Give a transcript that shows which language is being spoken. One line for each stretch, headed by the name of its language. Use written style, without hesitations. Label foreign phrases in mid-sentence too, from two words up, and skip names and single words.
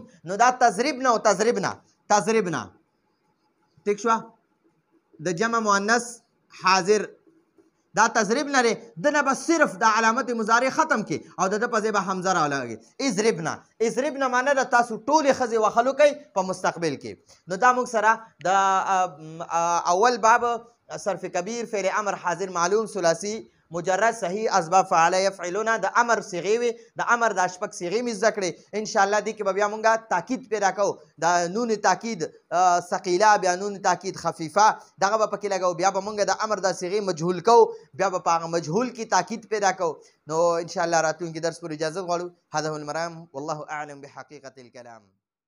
Pashto: نو دا تضربنا او تضربنا. ٹھیک شوه. د جمع مؤنث حاضر دا تضرب نه دی، دنه به صرف د علامت مضارع ختم کی او د ده په ځای به حمزه راولګي. اضربنا معنا ده تاسو ټولې ښځې وخلو کوئ په مستقبل کې. نو دا موږ سره د اول باب صرف کبیر فعل امر حاضر معلوم ثلاثي مجرد صحیح اسباب فعل یفعلون د امر صیغې وي، د امر دا شپږ صیغې مې زده کړې. انشاءالله دې کې به بیا مونږ تاکید پیدا کوو، د نون تاکید ثقیله، بیا نون تاکید خفیفه، دغه به پکې لګو. بیا به مونږ د امر دا صیغې مجهول کوو، بیا به په هغه مجهول کې تاکید پیدا کوو. نو انشاءالله راتلونکي درس پورې اجازه غواړو.
Arabic: هذا هو المرام والله اعلم بحقیقة الکلام.